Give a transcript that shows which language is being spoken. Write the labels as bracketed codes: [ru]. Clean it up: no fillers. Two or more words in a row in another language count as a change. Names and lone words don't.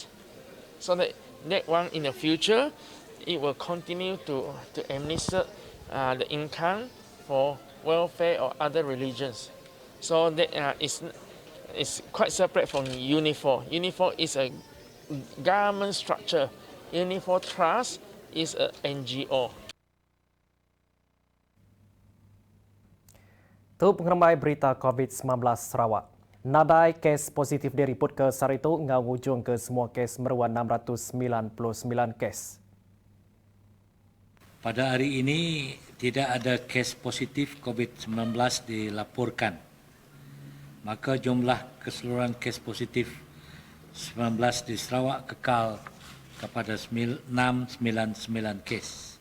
[en] So that one in the future, it will continue to administer the income for welfare or other religions. So that is quite separate from Unifor. Unifor is a government structure. Unifor Trust is a NGO. [iba] Tu pengeramai berita COVID-19 Sarawak. Nadai kes positif diriput ke Saritu ngau hujung ke semua kes meruan 699 kes. [ms] Pada hari ini tidak ada kes positif COVID-19 dilaporkan. Maka jumlah keseluruhan kes positif 19 di Sarawak kekal kepada 699 kes.